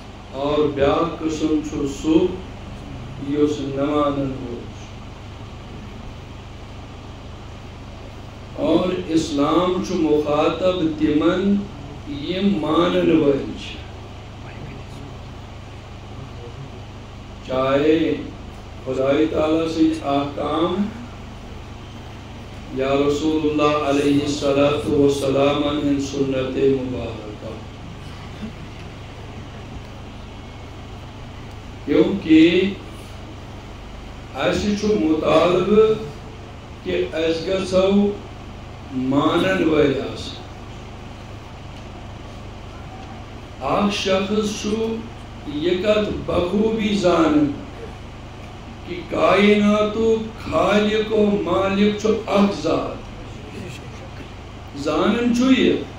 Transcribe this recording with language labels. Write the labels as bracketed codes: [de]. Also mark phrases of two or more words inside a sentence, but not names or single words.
[ks] اور بیاکھ قسم چھُ سُہ یُس نمانن وول اور اسلام چھُ مخاطب تمن یم مانن وٲلۍ چھِ چاہے خدای تعالیٰ سٕنٛدۍ احکام یا رسول اللہ علیہ السلام ہن سنت مبارکہ کیونکہ اسہِ چھُ مطالبہ کہ أسۍ گژھو مانن وٲلۍ آسٕنۍ اکھ شخص چھُ یہ کتھ بخوبی زانن کہ کائناتُک خالق و مالک چھُ اکھ ذات زانن چھُ یہ